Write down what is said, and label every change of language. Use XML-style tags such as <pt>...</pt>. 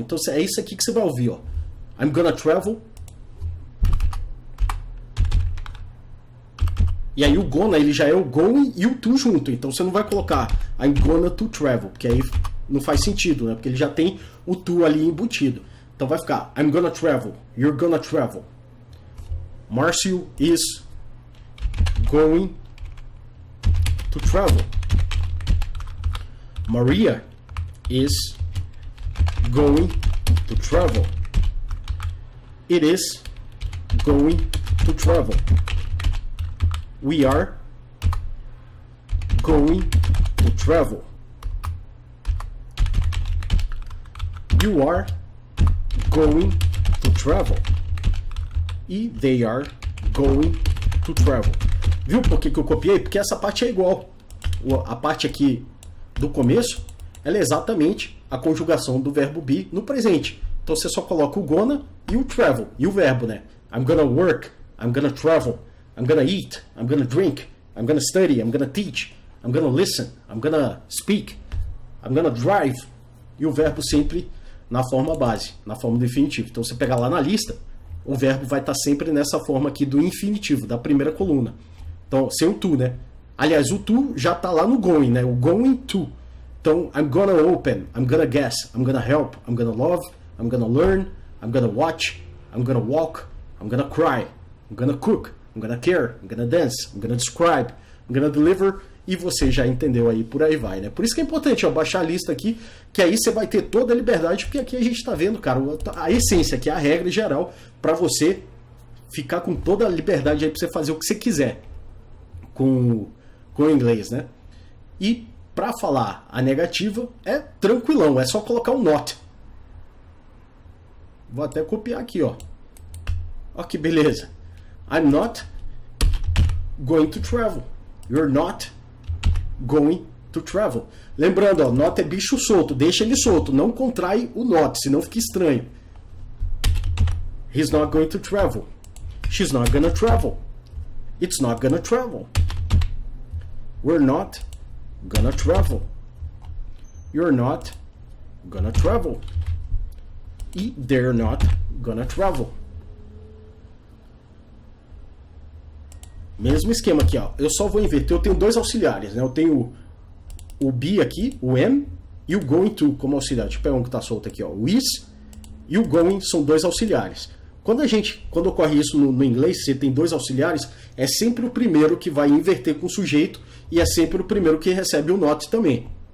<pt>Então é isso aqui que você vai ouvir, ó.</pt> <en>I'm gonna travel.</en> <pt>E aí o gonna, ele já é o going e o to junto. Então você não vai colocar I'm gonna to travel, porque aí não faz sentido, né? Porque ele já tem o to ali embutido. Então vai ficar</pt> <en>I'm gonna travel, you're gonna travel. Marcio is going to travel. Maria is going to travel. It is going to travel. We are going to travel. You are going to travel. E they are going to travel.</en> <pt>Viu por que eu copiei? Porque essa parte é igual. A parte aqui do começo, ela é exatamente a conjugação do verbo be no presente. Então você só coloca o gonna e o travel, e o verbo, né?</pt> <en>I'm gonna work, I'm gonna travel, I'm gonna eat, I'm gonna drink, I'm gonna study, I'm gonna teach, I'm gonna listen, I'm gonna speak, I'm gonna drive.</en> <pt>E o verbo sempre na forma base, na forma do infinitivo. Então você pegar lá na lista, o verbo vai estar sempre nessa forma aqui do infinitivo, da primeira coluna. Então, sem o to, né? Aliás, o to já está lá no going, né? O going to.</pt> <en>Então, I'm gonna open, I'm gonna guess, I'm gonna help, I'm gonna love, I'm gonna learn, I'm gonna watch, I'm gonna walk, I'm gonna cry, I'm gonna cook, I'm gonna care, I'm gonna dance, I'm gonna describe, I'm gonna deliver.</en> <pt>E você já entendeu aí, por aí vai, né? Por isso que é importante, ó, baixar a lista aqui, que aí você vai ter toda a liberdade, porque aqui a gente está vendo, cara, a essência, que é a regra geral, para você ficar com toda a liberdade aí para você fazer o que você quiser com o inglês, né? E para falar a negativa é tranquilão, é só colocar um not. Vou até copiar aqui, ó. Ó que beleza.</pt> <en>I'm not going to travel. You're not going to travel.</en> <pt>Lembrando, ó, not é bicho solto, deixa ele solto, não contrai o not, senão fica estranho.</pt> <en>He's not going to travel. She's not gonna travel. It's not gonna travel. We're not gonna travel. You're not gonna travel. E they're not gonna travel.</en> <pt>Mesmo esquema aqui, ó. Eu só vou inverter, eu tenho dois auxiliares, né? Eu tenho o be aqui, o am, e o going to como auxiliar. Deixa eu pegar um que está solto aqui, ó. O is e o going são dois auxiliares. Quando ocorre isso no inglês, você tem dois auxiliares, é sempre o primeiro que vai inverter com o sujeito e é sempre o primeiro que recebe o not também.</pt>